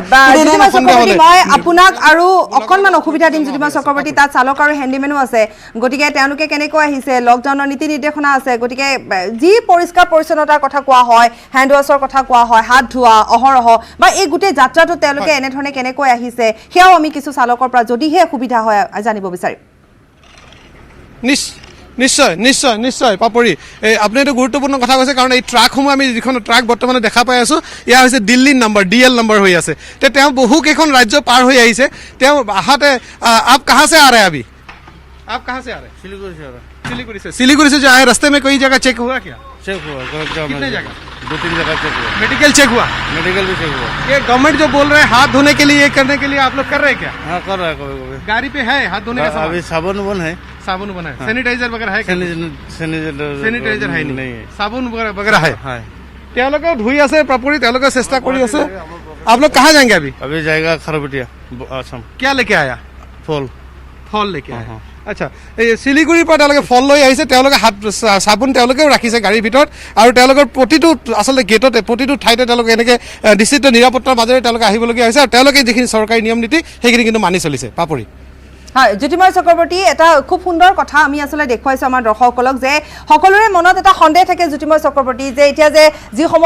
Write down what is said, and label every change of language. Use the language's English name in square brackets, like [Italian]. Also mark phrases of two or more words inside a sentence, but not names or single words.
[Assamese] মই আপোনাক আৰু অকণমান অসুবিধা দিম জ্যোতিৰ্ময় চক্ৰৱৰ্তী তাত চালক আৰু হেণ্ডিমেনো আছে গতিকে তেওঁলোকে কেনেকৈ আহিছে লকডাউনৰ নীতি নিৰ্দেশনা আছে গতিকে যি পৰিষ্কাৰ পৰিচ্ছন্নতাৰ কথা কোৱা হয় [English] hand wash [Assamese] কথা কোৱা হয় হাত ধোৱা অহৰহ বা এই গোটেই যাত্ৰাটো তেওঁলোকে এনেধৰণে কেনেকৈ আহিছে সেয়াও আমি কিছু চালকৰ পৰা যদিহে সুবিধা হয় জানিব বিচাৰিম নিশ্চয় পাপৰি আপুনি এইটো গুৰুত্বপূৰ্ণ কথা কৈছে কাৰণ এই ট্ৰাকসমূহ আমি যিখন ট্ৰাক বৰ্তমানে দেখা পাই আছোঁ এয়া হৈছে দিল্লীৰ নম্বৰ DL নম্বৰ হৈ আছে তেওঁ বহুকেইখন ৰাজ্য পাৰ হৈ আহিছে তেওঁ আহাতে [Hindi] आप कहाँ से आ रहे हैं अभी आप कहाँ से आ रहे हैं सिलीगुड़ी से जो आए रास्ते में कोई जगह चेक हुआ क्या चेक हुआ कितने जगह 2-3 जगह चेक हुआ मेडिकल चेक हुआ मेडिकल भी चेक हुआ ये गवर्नमेंट जो बोल रहे हैं हाथ धोने के लिए ये करने के लिए आप लोग कर रहे हैं क्या हाँ कर रहा है कभी गाड़ी पे है हाथ धोने का अभी साबुन है साबुन बना है सैनिटाइजर वगैरह है सैनिटाइजर है नहीं साबुन वगैरह है [Assamese] তেওঁলোকে ধুই আছে পাপৰি তেওঁলোকে চেষ্টা কৰি আছে [Hindi] आप लोग कहाँ जाएंगे अभी जाएगा खरबटिया असम क्या लेके आया फल लेके आया [Assamese] আচ্ছা এই শিলিগুৰিৰ পৰা তেওঁলোকে ফল লৈ আহিছে তেওঁলোকে হাত চাবোন তেওঁলোকেও ৰাখিছে গাড়ীৰ ভিতৰত আৰু তেওঁলোকৰ প্ৰতিটো আচলতে গেটতে প্ৰতিটো ঠাইতে তেওঁলোকে এনেকৈ নিশ্চিত নিৰাপত্তাৰ মাজেৰে তেওঁলোকে আহিবলগীয়া হৈছে আৰু তেওঁলোকে যিখিনি চৰকাৰী নিয়ম নীতি সেইখিনি কিন্তু মানি চলিছে পাপৰি হয় জ্যোতিময় চক্ৰৱৰ্তী এটা খুব সুন্দৰ কথা আমি আচলতে দেখুৱাইছোঁ আমাৰ দৰ্শকসকলক যে সকলোৰে মনত এটা সন্দেহ থাকে জ্যোতিময় চক্ৰৱৰ্তী যে এতিয়া যে যিসমূহ